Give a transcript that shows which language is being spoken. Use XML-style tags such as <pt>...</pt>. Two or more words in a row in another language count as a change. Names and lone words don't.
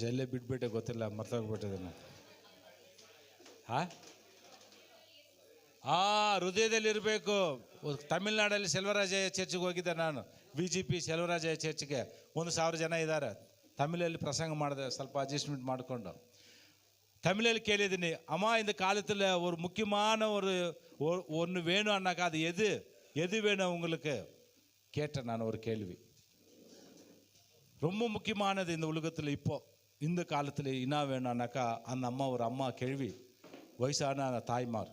<kn>ಎಲ್ಲೇ ಬಿಟ್ಬಿಟ್ಟೆ ಗೊತ್ತಿಲ್ಲ, ಮರ್ತೋಗ್ಬಿಟ್ಟಿದ್ದೇನೆ. ಹೃದಯದಲ್ಲಿ ಇರಬೇಕು. ತಮಿಳ್ನಾಡಲ್ಲಿ ಸೆಲ್ವರಾಜಯ್ಯ ಚರ್ಚ್ಗೆ ಹೋಗಿದ್ದೆ ನಾನು, BJP ಸೆಲ್ವರಾಜಯ್ಯ ಚರ್ಚ್ಗೆ. 1,000 ಜನ ಇದ್ದಾರೆ. ತಮಿಳಲ್ಲಿ ಪ್ರಸಂಗ ಮಾಡಿದೆ, ಸ್ವಲ್ಪ ಅಡ್ಜಸ್ಟ್ಮೆಂಟ್ ಮಾಡಿಕೊಂಡು.</kn> <ta>தமிழில் கேள்விதினி அம்மா இந்த காலத்தில் ஒரு முக்கியமான ஒன்று வேணும் அண்ணாக்கா, அது எது வேணும் உங்களுக்கு கேட்டேன் நான். ஒரு கேள்வி ரொம்ப முக்கியமானது இந்த உலகத்தில் இப்போ இந்த காலத்தில் என்ன வேணும் அண்ணாக்கா, அந்த அம்மா ஒரு அம்மா கேள்வி, வயசான தாய்மார்.</ta>